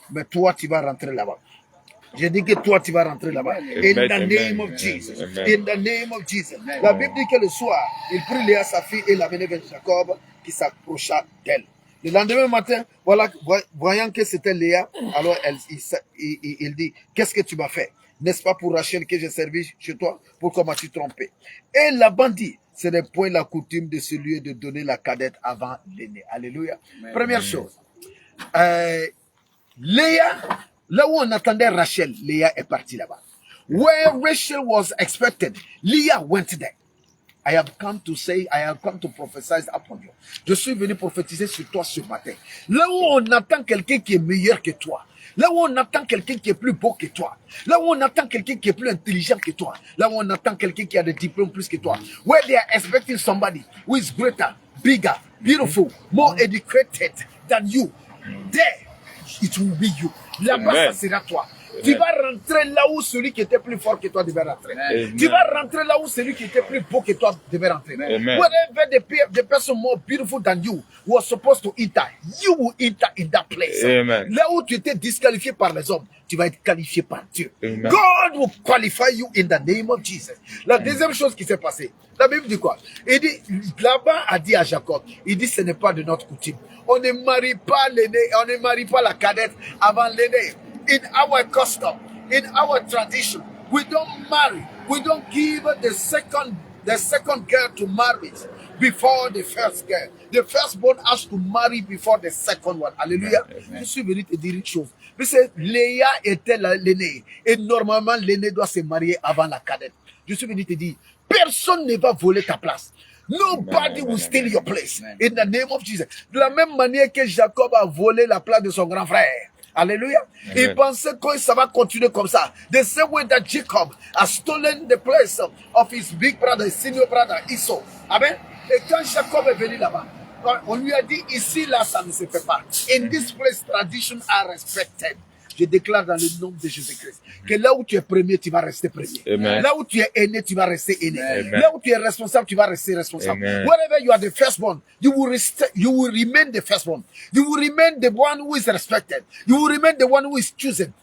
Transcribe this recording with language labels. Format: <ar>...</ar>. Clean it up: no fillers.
<fr>Mais toi, tu vas rentrer là-bas. Je dis que toi, tu vas rentrer là-bas.</fr> <en>In the name of Jesus.</en> <fr>In the name of Jesus. La Bible dit que le soir, il prit Léa, sa fille, et l'amenait vers Jacob, qui s'approcha d'elle. Le lendemain matin, voilà, voyant que c'était Léa, alors il dit, qu'est-ce que tu m'as fait? N'est-ce pas pour Rachel que j'ai servi chez toi? Pourquoi m'as-tu trompé? Et Laban dit, ce n'est point la coutume de ce lieu de donner la cadette avant l'aîné. Alléluia. Première chose. Léa, là où on attendait Rachel, Léa est partie là-bas.</fr> <en>Where Rachel was expected, Leah went there. I have come to prophesy upon you.</en> <fr>Je suis venu prophétiser sur toi ce matin. Là où on attend quelqu'un qui est meilleur que toi. Là où on attend quelqu'un qui est plus beau que toi. Là où on attend quelqu'un qui est plus intelligent que toi. Là où on attend quelqu'un qui a des diplômes plus que toi.</fr> <en>Where they are expecting somebody who is greater, bigger, beautiful, more educated than you. There, it will be you.</en> <fr>Là-bas, ça sera toi. Tu vas rentrer là où celui qui était plus fort que toi devait rentrer. Tu vas rentrer là où celui qui était plus beau que toi devait rentrer.</fr> <en>Wherever the person more beautiful than you was supposed to enter, you will enter in that place. Amen.</en> <fr>Là où tu étais disqualifié par les hommes, tu vas être qualifié par Dieu. Amen.</fr> <en>God will qualify you in the name of Jesus.</en> <fr>La deuxième chose qui s'est passée, la Bible dit quoi? Il dit, Laban a dit à Jacob, il dit ce n'est pas de notre coutume. On ne marie pas l'aîné, on ne marie pas la cadette avant l'aîné.</fr> <en>In our custom, in our tradition, we don't marry. We don't give the second girl to marriage before the first girl. The firstborn has to marry before the second one. Alléluia.</en> <fr>Je suis venu te dire une chose. Parce que Léa était l'aînée. Et normalement, l'aînée doit se marier avant la cadette. Je suis venu te dire, personne ne va voler ta place.</fr> <en>Nobody will steal your place. In the name of Jesus.</en> <fr>De la même manière que Jacob a volé la place de son grand frère. Alléluia. Il pensait que ça va continuer comme ça.</fr> <en>The same way that Jacob has stolen the place of his big brother, his senior brother, Esau. Amen.</en> <fr>Et quand Jacob est venu là-bas, on lui a dit, ici, là, ça ne se fait pas.</fr> <en>In this place, traditions are respected.</en> <fr>Je déclare dans le nom de Jésus-Christ que là où tu es premier, tu vas rester premier. Amen. Là où tu es aîné, tu vas rester aîné. Amen. Là où tu es responsable, tu vas rester responsable. Amen.</fr> <en>Wherever you are the firstborn, you will remain the firstborn. You will remain the one who is respected. You will remain the one who is chosen.</en>